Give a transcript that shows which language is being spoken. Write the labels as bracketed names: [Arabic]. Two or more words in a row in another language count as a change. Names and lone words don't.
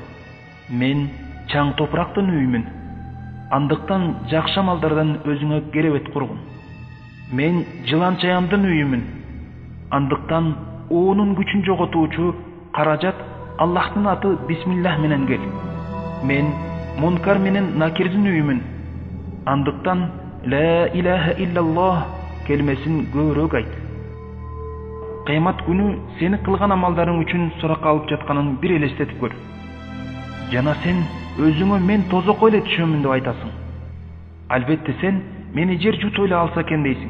[Kyrgyz] Мен чаң топурактын үйүмүн, андыктан жакшы амалдардан өзүңө керебет кургун. Мен жылан чаямдын үйүмүн, андыктан оонун күчүн жоготуучу каражат Аллахтын аты бисмиллах менен кел. Мен мункар менен накирдин үйүмүн, андыктан [Arabic] لا إله إلا الله [Kyrgyz] келмесин көбүрөөк айт. Кыямат күнү сени кылган амалдарың үчүн суракка алып жатканын бир элестетип көр. Жана сен өзүңө мен тозокко эле түшөмүн деп айтасың. Албетте сен мени жер жуто эле алса экен дейсиң.